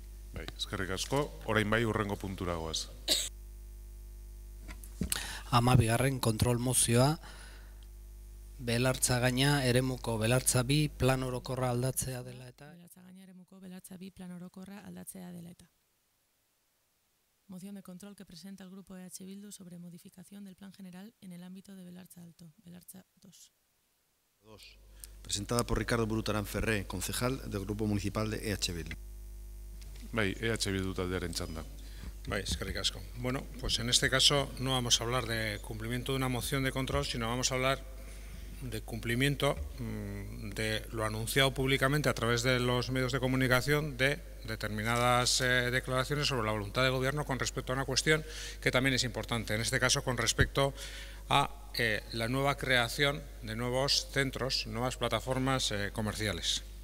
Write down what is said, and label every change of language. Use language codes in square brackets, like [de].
[eu] Bai, eskerrik asko, orain bai hurrengo puntura goaz. 12. kontrol mozioa, belartza gaina eremuko belartza 2 plan orokorra aldatzea dela eta... Belartza gaina eremuko belartza 2 plan orokorra aldatzea dela eta. [es] Moción de control que presenta el Grupo EH Bildu sobre modificación del plan general en el ámbito de Belartza Alto, Belartza 2. Presentada por Ricardo Burutarán Ferré, concejal del Grupo Municipal de EH Bildu. [eu] Bai, EH Bildu taldearen txanda. Bai, eskerrik asko. [es] Bueno, pues en este caso no vamos a hablar de cumplimiento de una moción de control, sino vamos a hablar de cumplimiento de lo anunciado públicamente a través de los medios de comunicación de determinadas declaraciones sobre la voluntad del Gobierno con respecto a una cuestión que también es importante, en este caso con respecto a la nueva creación de nuevos centros, nuevas plataformas comerciales.